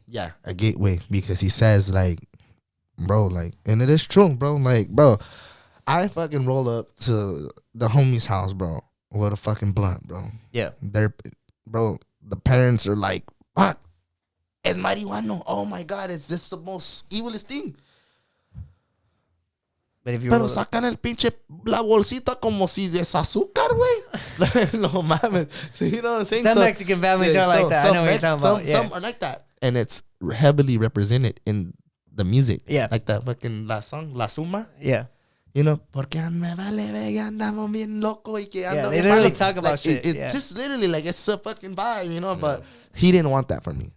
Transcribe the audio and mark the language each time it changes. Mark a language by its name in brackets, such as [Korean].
[English] Yeah, a gateway, because he says, like, bro, like, and it is true, bro. Like, bro, I fucking roll up to the homie's house, bro, with a fucking blunt, bro. Yeah. Bro, the parents are like, what? [Spanish] Es marihuana. [English] Oh my God, it's this the most evilest thing. But if you [Spanish] Pero sacan el pinche la bolsita como si es azúcar, güey. No mames. [English] So, you know what I'm saying? Some Mexican families are like that. I know what you're talking about. Some are like that. And it's heavily represented in the music. Yeah. Like that fucking la song, La Suma. Yeah. You know, [Spanish] porque me vale verga, andamos bien loco y que ando [English] they [Spanish] bien [English] literally [Spanish] malo. [English] talk about like, shit. It just literally, like, it's a fucking vibe, you know, but he didn't want that from me.